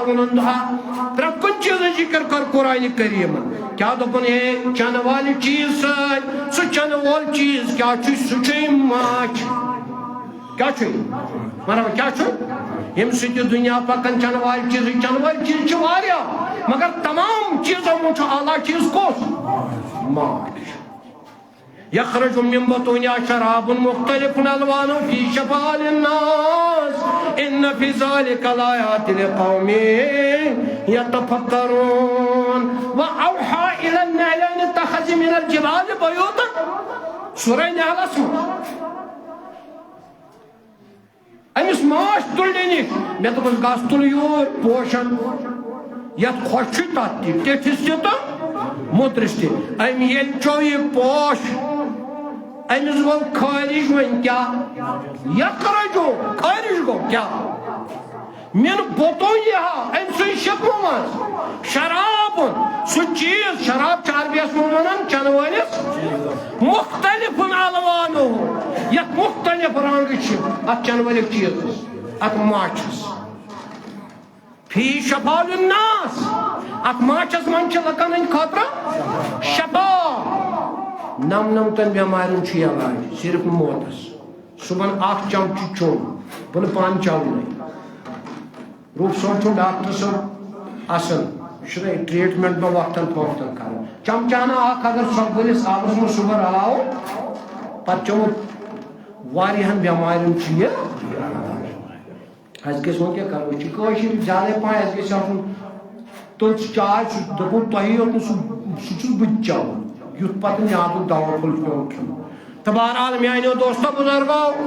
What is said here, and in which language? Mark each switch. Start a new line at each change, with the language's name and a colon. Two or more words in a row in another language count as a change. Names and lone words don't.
Kashmiri: ووٚنُن پرٛٮ۪تھ کُنہِ چیٖزٕچ ذِکر کٔر قرآنِ کریٖمن کیٛاہ دوٚپُن ہے چنہٕ والہِ چیٖز سۭتۍ سُہ چنہٕ وول چیٖز کیٛاہ چھُ سُہ چھُ ماچھ کیا چھُ مطلب کیا چھُ ییٚمہِ سۭتۍ یہِ دُنیا پکان چنہٕ والہِ چیٖزٕکۍ چنہٕ وٲلۍ چیٖز چھِ واریاہ مگر تمام چیٖزو منٛز چھُ اعلیٰ چیٖز کُس ماچھ
Arabic: یخرج من بطونها شراب مختلف الوانه في شفاء للناس ان في ذلك لآيات لقوم يتفكرون واوحى الى النحل ان اتخذ من الجبال بيوتا
Kashmiri: سورة نحل اسمه أمس ماش تُلنہِ نِش مےٚ دوٚپُس گژھ تُل یور پوشن یتھ خۄش چھُ تتھ تہِ ٹیٚٹھِس تہِ تہٕ موٚدرِس تہِ أمۍ ییٚلہِ چوٚو یہِ پوش أمِس گوٚو خٲرِج وۄنۍ کیٛاہ یخرجو خٲرِج گوٚو کیٛاہ
Arabic: من بطونها
Kashmiri: أمۍ سٕنٛدِ شکمہٕ منٛز شرابُن سُہ چیٖز شراب چھِ عربِیس منٛز ونان چنہٕ وٲلِس مختلف الوانو یتھ مختلف رنٛگ چھِ اتھ چنہٕ وٲلِس چیٖزس اتھ ماچھس
Arabic: فی شفاء للناس
Kashmiri: اتھ ماچھس منٛز چھِ لُکن ہٕنٛدِ خٲطرٕ شفا نمتن بٮ۪مارٮ۪ن چھُ علاج صرف موتس صُبحن اکھ چمچہٕ چوٚن بہٕ نہٕ پانہٕ چاونے روٗپ صٲب چھُ ڈاکٹر صٲب اصل یہِ چھُنہ ٹریٖٹمنٹ مےٚ وقتن فوقتن کران چمچانہ اکھ اگر سۄکھبٔلِس آبس منٛز صُبحن رلاوو پتہٕ چوٚمُت واریاہن بٮ۪مارٮ۪ن چھُ یہِ اَسہِ گژھِ وۄنۍ کیٛاہ کرو أسۍ چھِ کٲشِر زیادے پہن اَسہِ گژھِ آسُن تٔژ چاے سُہ دوٚپُن تۄہی یوت نہٕ سُہ چھُس بہٕ تہِ چاوان یُتھ پتہٕ میادُک دوا پھوٚل چھُ پیٚوان کھیوٚن تہٕ بہرحال میانیو دوستو بُزرگو